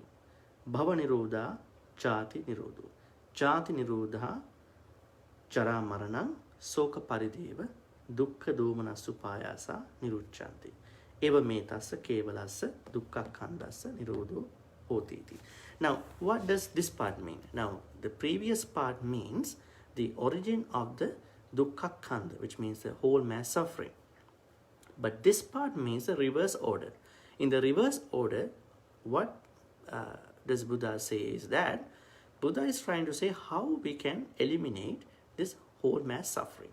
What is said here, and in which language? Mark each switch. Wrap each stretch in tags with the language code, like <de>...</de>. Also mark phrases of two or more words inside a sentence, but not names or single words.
<pi>Bhava nirodha, jati nirodho. Jati nirodha, chara maranam, soka parideva, dukkha domanassu pāyasa nirucchanti. Eva metassa kevalassa dukkhakkhandassa nirodho hotiti.</pi> <en>Now, what does this part mean? Now, the previous part means the origin of the Dukkhakkhandha, which means the whole mass suffering. But this part means the reverse order. In the reverse order, what does Buddha say is that Buddha is trying to say how we can eliminate this whole mass suffering.</en>